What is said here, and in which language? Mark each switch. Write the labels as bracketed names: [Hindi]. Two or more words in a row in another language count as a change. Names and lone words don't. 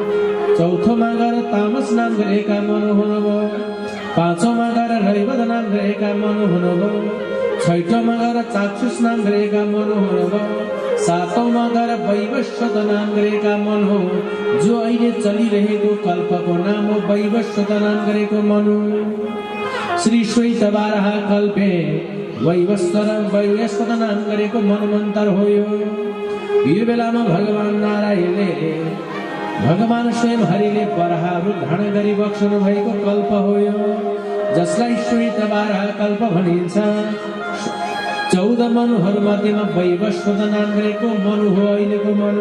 [Nepali] चौथोमा गएर तामस नाम गरेका मनु हुनुभयो। पाँचौँमा गएर रैवत नाम गरेका मनु हुनुभयो, छैटौँमा गएर चाक्षुष नाम गरेका मनु हुनुभयो, सातौँमा गएर वैवस्वत नाम गरेका मन हो, जो अहिले चलिरहेको कल्पको नाम हो वैवस्वत नाम गरेको मनु। [Sanskrit] श्री श्वेत बारह कल्पे [Nepali] वैवस्वत नाम गरेको मनमन्तर हो। यो बेलामा भगवान नारायणले भगवान स्वयं हरिले वराह रूप धारण गरी बक्सनु भएको कल्प हो, जसलाई श्वेत बारह कल्प भनिन्छ। 14 मनुहरू मध्येमा वैवस्वत नाम गरेको मनु हो अहिलेको मनु।